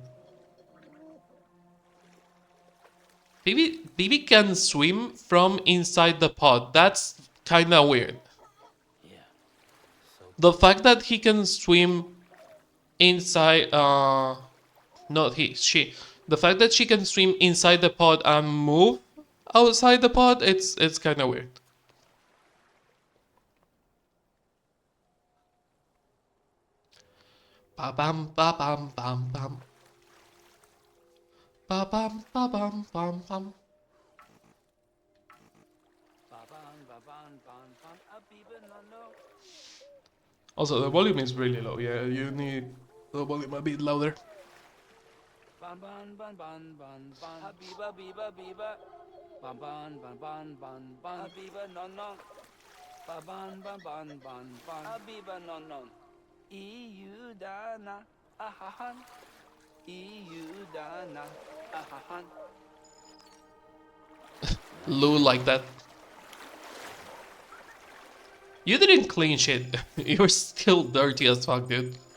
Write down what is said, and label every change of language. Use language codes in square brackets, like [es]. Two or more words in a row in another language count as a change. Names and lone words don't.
[en] BB can swim from inside the pod. That's kinda weird. Yeah. So The fact that he can swim inside not he, she. The fact that she can swim inside the pod and move outside the pod, it's kinda weird. Ba bam ba bam bam bam. Ba bam ba bam bam bam. Also, the volume is really low. Yeah, you need the volume a bit louder. Ban ban ban ban ban ban. Habiba biba biba. Ban ban ban ban ban ban. Habiba non non. Ban ban ban ban ban ban. Habiba non non. EU dana ahahan. EU dana ahahan. Lou like that. You didn't clean shit. You're still dirty as fuck, dude.